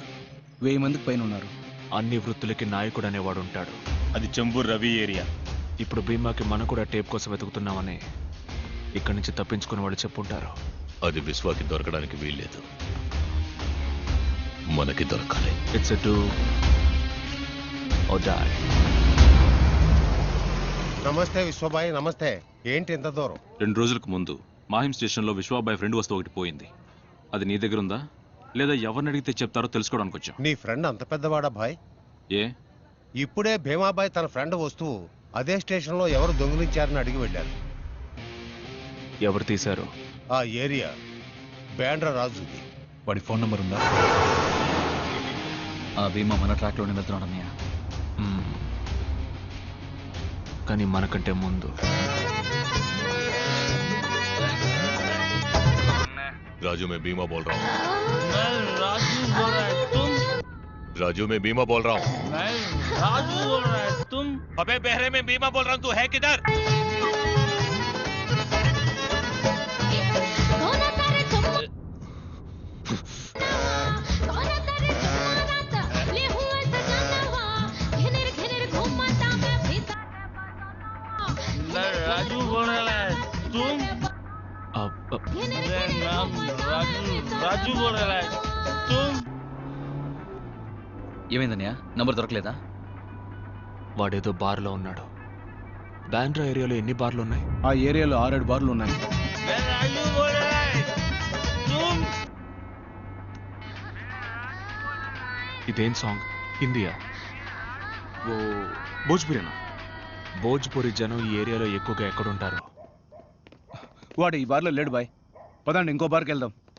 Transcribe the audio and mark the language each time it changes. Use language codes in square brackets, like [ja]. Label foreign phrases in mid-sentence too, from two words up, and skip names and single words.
[te] 1000 మందికి పైన ఉన్నారు. అన్ని వృత్తులకి నాయకుడు అనేవాడు ఉంటాడు. అది చెంబూర్ రవి ఏరియా. ఇప్పుడు భీమాకి మనం కూడా టేప్ కోసం వెతుకుతున్నామని ఇక్కడి నుంచి తప్పించుకుని వాళ్ళు చెప్పుంటారు. అది విశ్వాకి దొరకడానికి వీల్లేదు. మనకి దొరకాలి. [en] it's a do or die. [te] నమస్తే విశ్వబాయ్, నమస్తే. ఏంటి ఇంత దూరం? 2 రోజులకు ముందు మాహిం స్టేషన్లో విశ్వాబాయ్ ఫ్రెండ్ వస్తువు ఒకటి పోయింది. అది నీ దగ్గర ఉందా లేదా ఎవరిని అడిగితే చెప్తారో తెలుసుకోవడానికి వచ్చాం. నీ ఫ్రెండ్ అంత పెద్దవాడా భాయ్? ఏ ఇప్పుడే భీమాబాయ్ తన ఫ్రెండ్ వస్తువు అదే స్టేషన్లో ఎవరు దొంగిలించారని అడిగి వెళ్ళారు. ఎవరు తీశారు? ఆ ఏరియా బ్యాండ్రా రాజుది. వాడి ఫోన్ నంబర్ ఉందా? ఆ భీమా మన ట్రాక్లోనే వెళ్తున్నాడు అన్నయ్య. కానీ మనకంటే ముందు [hi] राजू मैं बीमा बोल रहा हूँ. मैं राजू बोल रहा है, तुम? राजू मैं बीमा बोल रहा हूँ. मैं राजू बोल रहा है, तुम? अबे बहरे में बीमा बोल रहा हूँ, तू है किधर? मैं राजू बोल रहा है, तुम? मेरा नाम राजू बोल रहा है, तुम? [te] ఏమైందన్నయ్య? నంబర్ దొరకలేదా? వాడేదో బార్లో ఉన్నాడు. బ్యాండ్రా ఏరియాలో ఎన్ని బార్లు ఉన్నాయి? ఆ ఏరియాలో 6-7 బార్లు ఉన్నాయి. [hi] मैं राजू बोल रहा है, तुम? [te] ఇదేం సాంగ్? హిందీయా? ఓ భోజ్పురేనా? భోజ్పురి జనం ఈ ఏరియాలో ఎక్కువగా ఎక్కడుంటారు? వాడు ఈ బార్లో లేడు బాయ్. పదండి ఇంకో బార్కి వెళ్దాం.